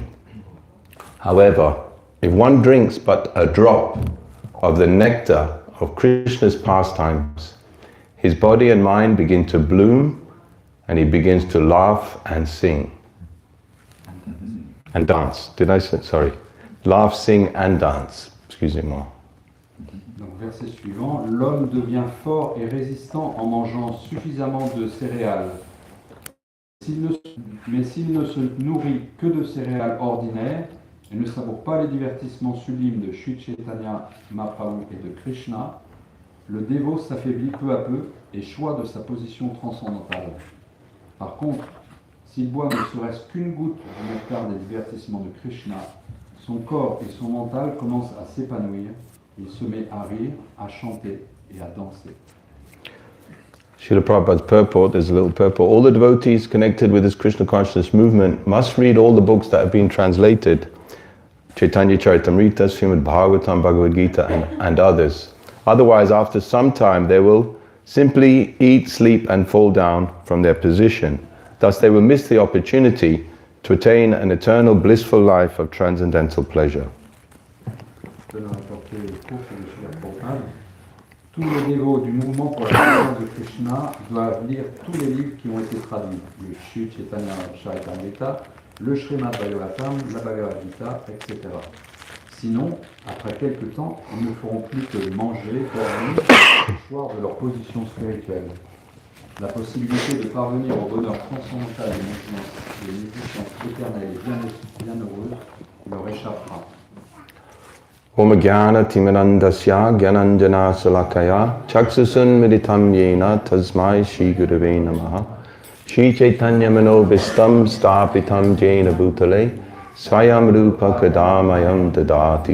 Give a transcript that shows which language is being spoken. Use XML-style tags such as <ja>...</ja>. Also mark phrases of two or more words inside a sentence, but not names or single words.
<en>However, if one drinks but a drop of the nectar of Krishna's pastimes, his body and mind begin to bloom and he begins to laugh and sing. And dance. Did I say? Sorry. Laugh, sing and dance.</en> <fr>Excusez-moi. Donc, verset suivant, l'homme devient fort et résistant en mangeant suffisamment de céréales. Mais s'il ne se nourrit que de céréales ordinaires et ne savoure pas les divertissements sublimes de Sri Chaitanya Mahaprabhu et de Krishna, le dévot s'affaiblit peu à peu et choit de sa position transcendantale. Par contre, s'il boit ne serait-ce qu'une goutte du nectar des divertissements de Krishna, son corps et son mental commencent à s'épanouir. Il se met à rire, à chanter et à danser.</fr> <en>Srila Prabhupada's purport, there's a little purport. All the devotees connected with this Krishna consciousness movement must read all the books that have been translated. Chaitanya Charitamrita, Srimad Bhagavatam, Bhagavad Gita and others. Otherwise, after some time, they will simply eat, sleep and fall down from their position. Thus they will miss the opportunity to attain an eternal blissful life of transcendental pleasure.</en> <fr>Je vais rapporter le cours de Srila Prabhupada. Tous les dévots du mouvement pour la connaissance de Krishna doivent lire tous les livres qui ont été traduits, le Sri Chaitanya Charitamrita, le Srimad Bhagavatam, la Bhagavad Gita, etc. Sinon, après quelque temps, ils ne feront plus que manger, dormir, et choir de leur position spirituelle. La possibilité de parvenir au bonheur transcendantal des existences éternelles et bienheureuses leur échappera.</fr> <sa>ॐ अज्ञान तिमिरान्धस्य ज्ञानाञ्जन शलाकया चक्षुरुन्मीलितं येन तस्मै श्री गुरवे नमः श्री चैतन्य मनोऽभीष्टं स्थापितं येन भूतले स्वयं रूपः कदा मह्यं ददाति</sa>